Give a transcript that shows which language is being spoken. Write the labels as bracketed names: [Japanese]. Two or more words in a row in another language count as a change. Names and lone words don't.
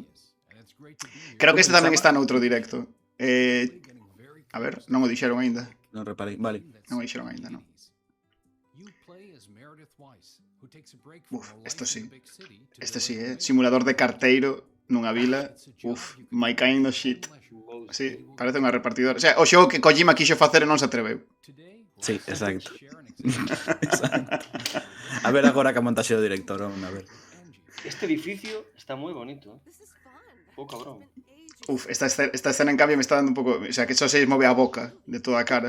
[Galician] Creo que este tamén está noutro directo. A ver, non o dixeron aínda. Non reparei, vale. Non o dixeron aínda, non. Esto sí. Este sí, simulador de carteiro nunha vila. [English] My kind of shit. [Galician] Sí, parece unha repartidora. [Spanish] O sea, [Galician] o xogo que Kojima quixo facer e non se atreveu. Sí, exacto. A ver agora que a montaxe do director, a ver. Este edificio está moi bonito, cabrón. [Spanish] Esta escena en cambio me está dando un pouco... O sea, [Galician] que só se move a boca de toda a cara.